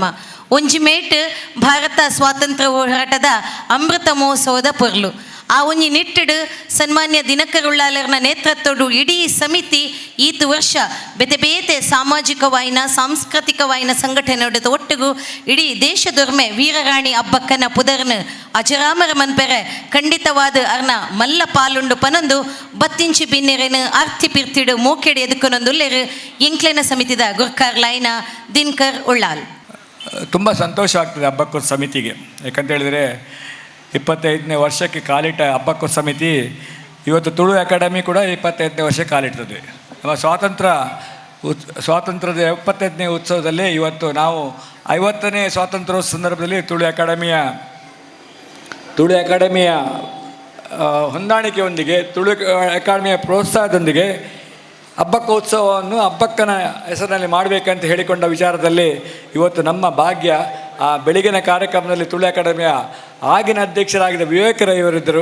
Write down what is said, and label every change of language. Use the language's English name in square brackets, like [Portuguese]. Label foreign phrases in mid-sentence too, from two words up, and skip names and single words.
[Tulu] ಒಂಜಿ ಮೇಟ್ ಭಾರತ ಸ್ವಾತಂತ್ರ್ಯ ಹೋರಾಟದ ಅಮೃತ ಮಹೋತ್ಸವದ ಪೊರ್ಲು ಆ ಒಂಜಿ ನಿಟ್ಟಿಡು ಸನ್ಮಾನ್ಯ ದಿನಕರ್ ಉಳ್ಳಾಲರ್ನ ನೇತೃತ್ವಡು ಇಡೀ ಸಮಿತಿ ಈತು ವರ್ಷ ಬೇತೆ ಬೇತೆ ಸಾಮಾಜಿಕವಾಯಿನ ಸಾಂಸ್ಕೃತಿಕವಾಯಿನ ಸಂಘಟನೆ ಒಟ್ಟಿಗೂ ಇಡೀ ದೇಶದೊರ್ಮೆ ವೀರರಾಣಿ ಹಬ್ಬಕ್ಕನ ಪುದರ್ನ ಅಜರಾಮರ ಮನ್ಪೆರೆ ಖಂಡಿತವಾದ ಅರ್ನ ಮಲ್ಲ ಪಾಲುಂಡು ಪನೊಂದು ಬತ್ತಿಂಚಿ ಬಿನ್ನೆರೆನು ಆರ್ತಿ ಪಿರ್ತಿಡು ಮೋಕೆಡೆ ಎದುಕೊನೊಂದುಲ್ಲೆರು ಎಂಕ್ಲೆನ ಸಮಿತಿದ ಗುರ್ಕಾರ್ ಲೈನ ದಿನಕರ್ ಉಳ್ಳಾಲ್. [Kannada] ತುಂಬ ಸಂತೋಷ ಆಗ್ತದೆ ಹಬ್ಬಕ್ಕೂರು ಸಮಿತಿಗೆ. ಯಾಕಂತೇಳಿದರೆ 25ನೇ ವರ್ಷಕ್ಕೆ ಕಾಲಿಟ್ಟ ಹಬ್ಬಕ್ಕೂರು ಸಮಿತಿ ಇವತ್ತು ತುಳು ಅಕಾಡೆಮಿ ಕೂಡ 25ನೇ ವರ್ಷ ಕಾಲಿಡ್ತದೆ. ನಮ್ಮ ಸ್ವಾತಂತ್ರ್ಯದ 75ನೇ ಉತ್ಸವದಲ್ಲಿ ಇವತ್ತು ನಾವು 50ನೇ ಸ್ವಾತಂತ್ರ್ಯೋತ್ಸವ ಸಂದರ್ಭದಲ್ಲಿ ತುಳು ಅಕಾಡೆಮಿಯ ಹೊಂದಾಣಿಕೆಯೊಂದಿಗೆ ತುಳು ಅಕಾಡೆಮಿಯ ಪ್ರೋತ್ಸಾಹದೊಂದಿಗೆ ಹಬ್ಬಕ್ಕೋತ್ಸವವನ್ನು ಹಬ್ಬಕ್ಕನ ಹೆಸರಿನಲ್ಲಿ ಮಾಡಬೇಕಂತ ಹೇಳಿಕೊಂಡ ವಿಚಾರದಲ್ಲಿ ಇವತ್ತು ನಮ್ಮ ಭಾಗ್ಯ ಆ ಬೆಳಗಿನ ಕಾರ್ಯಕ್ರಮದಲ್ಲಿ ತುಳು ಅಕಾಡೆಮಿಯ ಆಗಿನ ಅಧ್ಯಕ್ಷರಾಗಿದ್ದ ವಿವೇಕರಯ್ಯವರಿದ್ದರು.